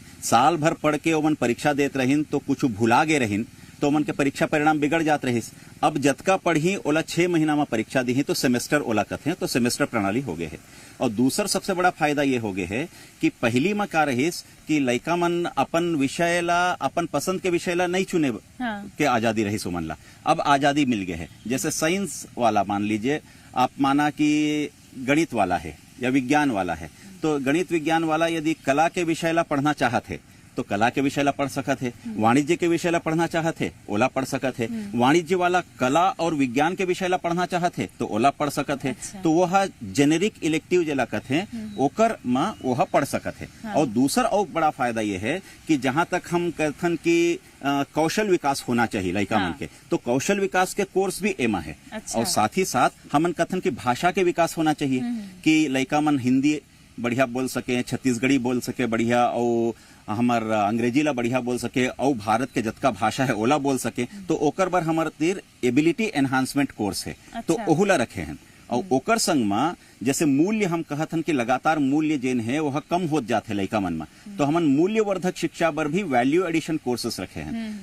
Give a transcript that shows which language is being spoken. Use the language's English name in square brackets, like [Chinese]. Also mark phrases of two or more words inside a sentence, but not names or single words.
[Chhattisgarhi] साल भर पढ़ के ओमन परीक्षा देत रहिन तो कुछ भुला गे रहिन तो ओमन के परीक्षा परिणाम बिगड़ जात रहिस। अब जतका पढ़ी ओला 6 महीना में परीक्षा दी तो सेमेस्टर ओला कथे तो सेमेस्टर प्रणाली हो गए है। और दूसर सबसे बड़ा फायदा ये हो गए है कि पहली में का रहिस कि लइका मन अपन विषय ला अपन पसंद के विषय ला नहीं चुने के आजादी रहिस ओमन ला। अब आजादी मिल गए है। जैसे साइंस वाला मान लीजिए आप माना कि गणित वाला है या विज्ञान वाला है, तो गणित विज्ञान वाला यदि कला के विषय ला पढ़ना चाहत है तो कला के विषय ला पढ़ सकत है। वाणिज्य के विषय ला पढ़ना चाहत है ओला पढ़ सकत है। वाणिज्य वाला कला और विज्ञान के विषय ला पढ़ना चाहत है तो ओला पढ़ सकत है। अच्छा। तो वह [English] generic elective [Chhattisgarhi] जेला कथे ओकर में वह पढ़ सकत है। और दूसर और बड़ा फायदा ये है कि जहां तक हम कहथन कि कौशल विकास होना चाहिए लइका मन के, तो कौशल विकास के कोर्स भी एमा है। अच्छा। और साथ ही साथ हमन कथन की भाषा के विकास होना चाहिए कि लइका मन हिंदी बढ़िया बोल सके, छत्तीसगढ़ी बोल सके बढ़िया, और हमार अंग्रेजी ला बढ़िया बोल सके, और भारत के जतका भाषा है ओला बोल सके। तो ओकर बर हमार तीर [English] ability enhancement course [Chhattisgarhi] है। अच्छा। तो ओहुला रखे हैं। और ओकर संग में जैसे मूल्य हम कहत हन कि लगातार मूल्य जेन है वह कम होत जाते लइका मन में, तो हमन मूल्यवर्धक शिक्षा बर भी [English] value addition courses [Chhattisgarhi] रखे हैं।